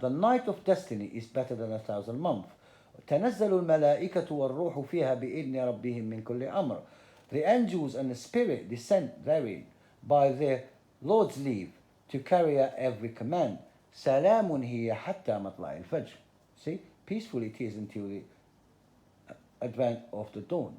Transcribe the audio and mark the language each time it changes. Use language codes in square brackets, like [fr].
[en] The night of destiny is better than 1,000 months. [ar] تنزل الملائكة والروح فيها بإذن ربهم من كل أمر. [en] The angels and the spirit descend therein by their Lord's leave to carry out every command. [ar] سلام هي حتى مطلع الفجر. [en] See, peaceful it is until the advent of the dawn.